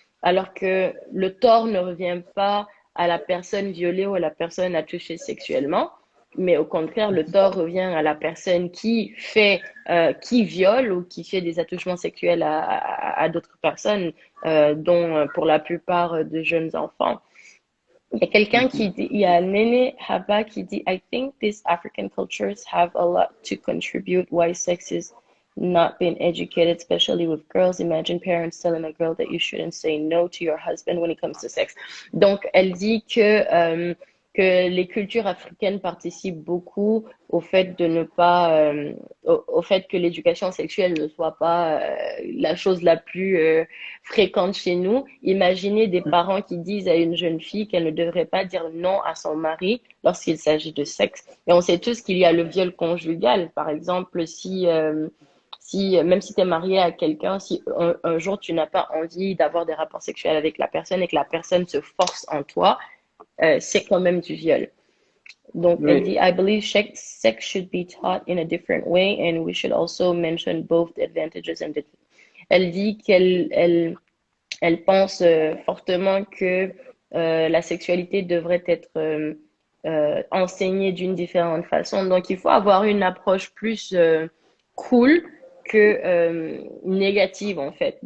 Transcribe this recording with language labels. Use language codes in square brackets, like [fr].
[fr] Alors que le tort ne revient pas à la personne violée ou à la personne à toucher sexuellement, mais au contraire, le tort revient à la personne qui viole ou qui fait des attouchements sexuels à d'autres personnes, dont pour la plupart de jeunes enfants. Il y a quelqu'un qui dit, [en] il y a Nene Haba qui dit, I think these African cultures have a lot to contribute why sex is not being educated, especially with girls. Imagine parents telling a girl that you shouldn't say no to your husband when it comes to sex. [fr] Donc, elle dit que les cultures africaines participent beaucoup au fait de ne pas, au fait que l'éducation sexuelle ne soit pas la chose la plus fréquente chez nous. Imaginez des parents qui disent à une jeune fille qu'elle ne devrait pas dire non à son mari lorsqu'il s'agit de sexe. Et on sait tous qu'il y a le viol conjugal. Par exemple, si même si tu es marié à quelqu'un, si un jour tu n'as pas envie d'avoir des rapports sexuels avec la personne et que la personne se force en toi, c'est quand même du viol. Donc, elle dit, Oui. [en] I believe sex should be taught in a different way and we should also mention both the advantages and the... [fr] Elle dit elle pense fortement que la sexualité devrait être enseignée d'une différente façon. Donc, il faut avoir une approche plus cool que négative, en fait.